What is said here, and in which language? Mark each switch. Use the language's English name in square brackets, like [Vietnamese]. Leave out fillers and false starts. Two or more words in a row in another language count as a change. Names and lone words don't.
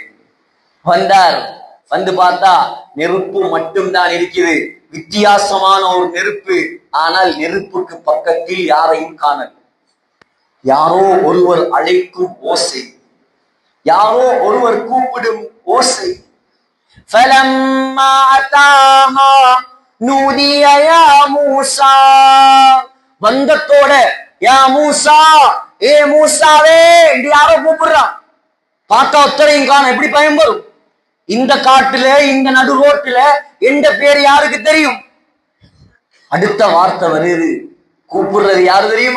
[Tamil] வந்தார். வந்து பார்த்தா நெருப்பு மட்டும்தான் இருக்குது, வித்தியாசமான ஒரு நெருப்பு. ஆனால் நெருப்புக்கு பக்கத்தில் யாரையும் காணல். யாரோ ஒருவர் அழைக்கும் ஓசை, யாரோ ஒருவர் கூப்பிடும் ஓசை. [Arabic] فَلَمَّا أَتَاهَا نُودِيَ يَا مُوسَى, [Tamil] வந்தத்தோட [Arabic] يا موسى, [Tamil] ஏ மூசாவே என்று யாரோ கூப்பிடுறான். பார்த்தா ஒத்தரையும் காண. எப்படி பயம் வரும்? இந்த காட்டுல, இந்த நடு ரோட்டுல எந்த பேர் யாருக்கு தெரியும்? அடுத்த வார்த்தை வருது. கூப்பிடுறது யாரு தெரியுமா?